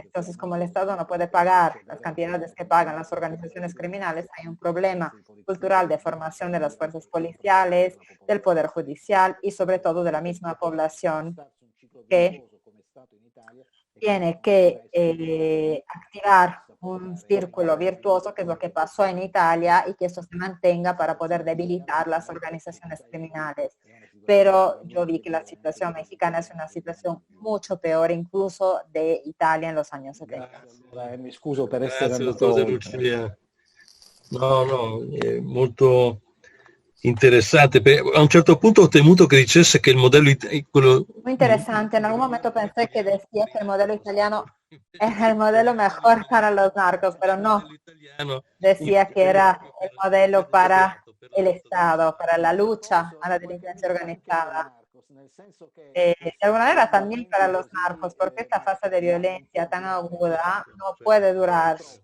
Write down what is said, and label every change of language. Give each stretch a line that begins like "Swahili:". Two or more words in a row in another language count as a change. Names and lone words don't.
Spanish: Entonces, como el Estado no puede pagar las cantidades que pagan las organizaciones criminales, hay un problema cultural de formación de las fuerzas policiales, del Poder Judicial y sobre todo de la misma población que tiene que activar un círculo virtuoso, que es lo que pasó en Italia, y que eso se mantenga para poder debilitar las organizaciones criminales. Pero yo vi que la situación mexicana es una situación mucho peor incluso de Italia en los años 70.
Italian: Mi scuso per essere Grazie, andato dottor De Lucia. No, è molto interessante. A un certo punto ho temuto che dicesse che il modello quello...
Spanish: Muy interesante. En algún momento pensé que decía que el modelo italiano era el modelo mejor para los narcos, pero no. Decía que era el modelo para el Estado, para la lucha a la delincuencia organizada. De alguna manera también para los narcos, porque esta fase de violencia tan aguda no puede durar.